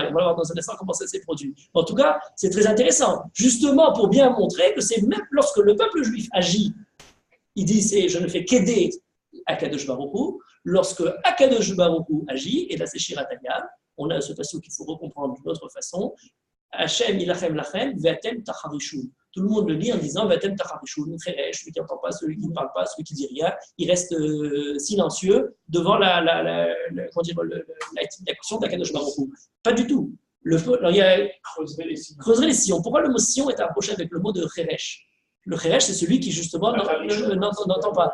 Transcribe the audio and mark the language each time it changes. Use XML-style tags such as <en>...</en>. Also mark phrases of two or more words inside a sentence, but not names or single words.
<fr>On va voir dans un instant comment ça s'est produit. En tout cas, c'est très intéressant, justement pour bien montrer que c'est même lorsque le peuple juif agit, il dit je ne fais qu'aider Akadosh Baruch Hu, lorsque Akadosh Baruch Hu agit, et là c'est Shirat Hayam, on a ce passage qu'il faut recomprendre d'une autre façon,</fr> <he>השם ילחם לכם ואתם תחרישון.</he> <fr>Tout le monde le lit en disant</fr> <he>ואתם תחרישון,</he> <fr>celui qui n'entend pas, celui qui ne parle pas, celui qui ne dit rien, il reste silencieux devant l'action d'Akadosh Baruch Hu. Pas du tout. Alors, il y a creuser les sillons. Pourquoi le mot sillon est approché avec le mot de cheresh? Le cheresh, c'est celui qui justement n'entend pas.</fr>